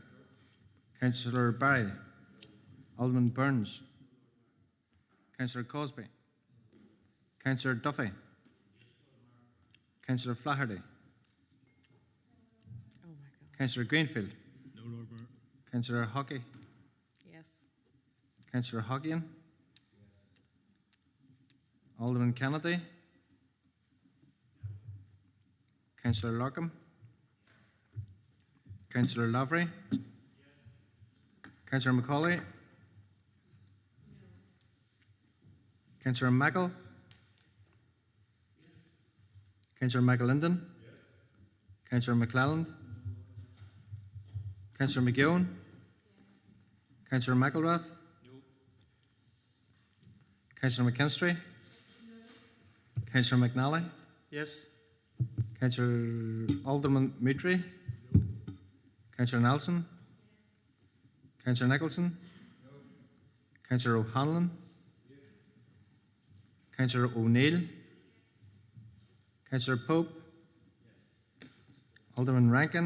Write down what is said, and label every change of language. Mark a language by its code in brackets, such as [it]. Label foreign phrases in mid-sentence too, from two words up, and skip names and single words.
[en] Councillor Barry. Alderman Burns. Councillor Cosby. Councillor Duffy. Councillor Flaherty. Councillor Greenfield. No, Lord Mayor. Councillor Hockey. Yes. Councillor Hoggian. Yes. Alderman Kennedy. Councillor Larkham. Councillor Lavery. Yes. Councillor Macaulay. No. Councillor Michael. Yes. Councillor Michael Linden. Yes. Councillor McClelland. Councillor McGowan? Yes. Councillor McElrath? No. Councillor McKinstry? No. Councillor McNally? Yes. Councillor Alderman Mutry? No. Councillor Nelson? Yes. Councillor Nicholson? No. Councillor O'Hanlon? Yes. Councillor O'Neill? Councillor Pope? Yes. Alderman Rankin?